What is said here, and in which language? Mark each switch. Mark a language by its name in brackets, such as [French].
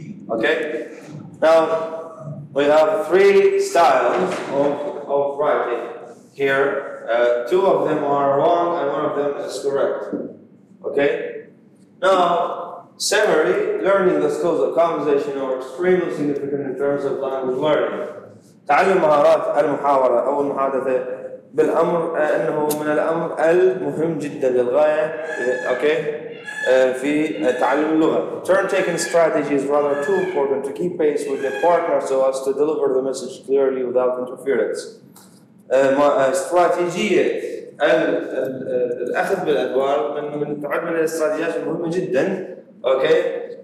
[English] Okay? Now, we have three styles of writing. Here, two of them are wrong and one of them is correct. Okay? Now, summary, learning the skills of conversation are extremely significant in terms of language learning. [Arabic] تعلم مهارات المحاورة أو المحادثة بالأمر أنه من الأمر المهم جدا للغاية أوكي في تعلم اللغة. [English] Turn-taking strategy is rather too important to keep pace with the partner so as to deliver the message clearly without interference. [Arabic] استراتيجية الأخذ بالأدوار تعد من الاستراتيجيات المهمة جدا أوكي